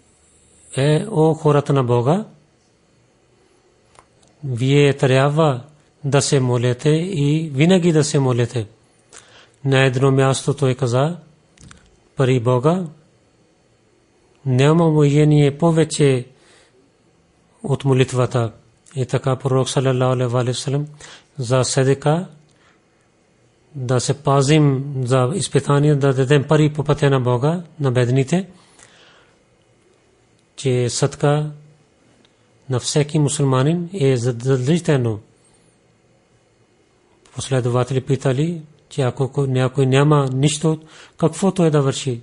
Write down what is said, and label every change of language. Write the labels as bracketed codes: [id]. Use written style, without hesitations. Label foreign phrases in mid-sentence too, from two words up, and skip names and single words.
[bg] О хората на Бога, вие трябва да се молите и винаги да се молите. На едно място той каза при Бога няма умиление повече от молитвата. И така пророк [ar] صلى الله عليه وسلم [bg] за садика да се пазим за изпитание, да дадем пари по пътя на Бога на бедните, че садка на всеки мусулманин е задължително. Последователи питали, че ако някой няма нищо, какво той да върши?